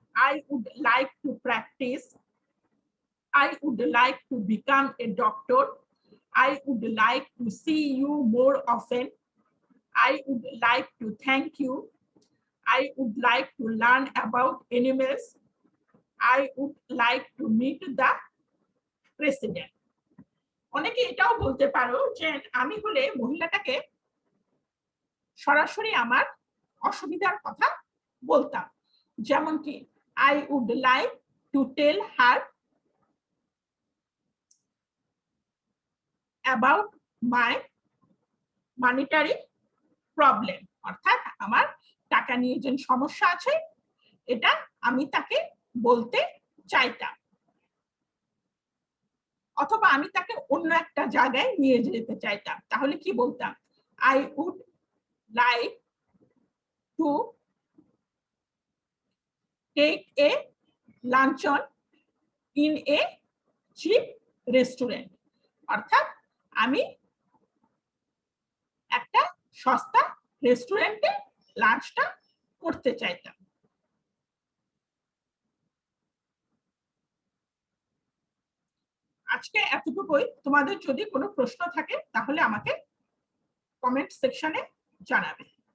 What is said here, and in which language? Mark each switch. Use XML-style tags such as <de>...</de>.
<en>I would like to practice. I would like to become a doctor. I would like to see you more often. I would like to thank you. I would like to learn about animals. I would like to meet the president.</en> <bn>অনেকে এটাও বলতে পারো যে আমি হলে মহিলাটাকে সরাসরি আমার অসুবিধার কথা বলতাম। যেমন কি</bn> <en>I would like to tell her about my monetary problem.</en> <bn>অর্থাৎ আমার টাকা নিয়ে যে সমস্যা আছে এটা আমি তাকে বলতে চাইতাম। অথবা আমি তাকে অন্য একটা জায়গায় নিয়ে যেতে চাইতাম, তাহলে কি বলতাম?</bn> <en>I would like to take a luncheon in a cheap restaurant.</en> <bn>অর্থাৎ আমি একটা সস্তা রেস্টুরেন্টে লাঞ্চটা করতে চাইতাম। আজকে এতটুকুই। তোমাদের যদি কোনো প্রশ্ন থাকে তাহলে আমাকে কমেন্ট সেকশনে জানাবে।</bn>